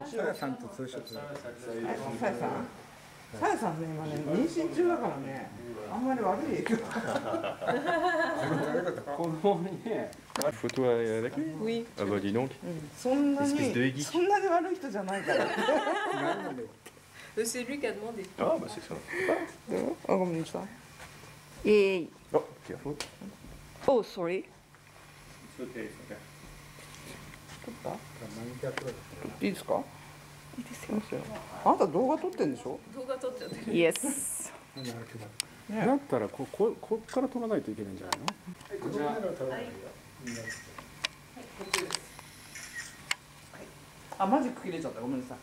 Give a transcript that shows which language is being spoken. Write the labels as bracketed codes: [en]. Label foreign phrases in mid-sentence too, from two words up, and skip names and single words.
[ja] やさんとツーショット。さやさん。さやさんね、今ね、妊娠中だからね、あんまり悪い影響。子供にね。 [fr] Photo avec lui? Oui. Ah bah dis donc. [ja] そんなに [fr] Espèce de geek. [ja] そんなに悪い人じゃないから。 [fr] C'est lui qui a demandé. Ah bah c'est ça. [ja] あ、ごめんなさい。 [en] Oh, careful. Oh, sorry. It's okay, it's okay. [ja] いいですか？いいですよ。あなた動画撮ってんでしょ？動画撮っちゃってる。 [en] Yes. [ja] だったらこっから取らないといけないんじゃないの？あ、マジック切れちゃった。ごめんなさい。